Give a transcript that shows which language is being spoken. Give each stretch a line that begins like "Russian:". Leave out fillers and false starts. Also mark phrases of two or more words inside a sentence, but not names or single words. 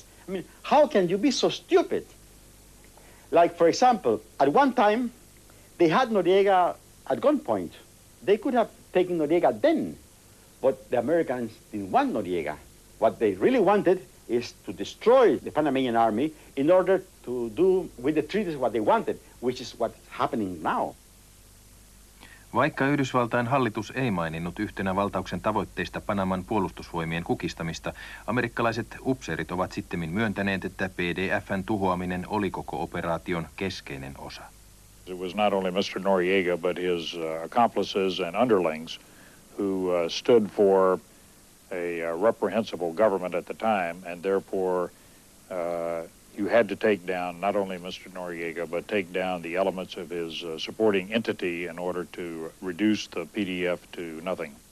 English: I mean, how can you be so stupid? Like, for example, at one time, they had Noriega at gunpoint. They could have taken Noriega then, but the Americans didn't want Noriega. What they really wanted is to destroy the Panamanian army in order to do with the treaties what they wanted, which is what's happening now.
Finnish: Vaikka Yhdysvaltain hallitus ei maininnut yhtenä valtauksen tavoitteista Panaman puolustusvoimien kukistamista, amerikkalaiset upseerit ovat sittemmin myöntäneet, että PDF:n tuhoaminen oli koko operaation keskeinen osa.
English: It was not only Mr. Noriega, but his accomplices and underlings who stood for a reprehensible government at the time, and therefore you had to take down not only Mr. Noriega, but take down the elements of his supporting entity in order to reduce the PDF to nothing.